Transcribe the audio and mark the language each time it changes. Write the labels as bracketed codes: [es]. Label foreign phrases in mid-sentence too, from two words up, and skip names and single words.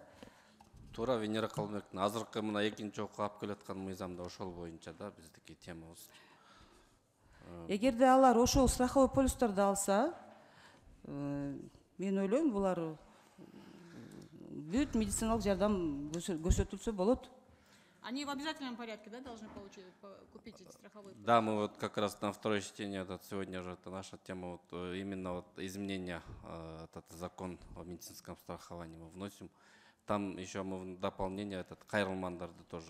[ky] Туура, Венера Калмыковна, азыркы мына экинчи окууга алып келаткан мыйзамда ошол боюнча да биздики темабыз. Эгерде алар ошол страховой полистарды алса, мен ойлойм, булар бүт медициналык жардам көрсөтүлсө болот. [ru] Они в обязательном порядке, да, должны купить эти страховые полисы? Да, мы вот как раз на второе чтение, сегодня же это наша тема, именно изменения, этот закон о медицинском страховании мы вносим. Там еще мы в дополнение этот кайрылмандарды тоже.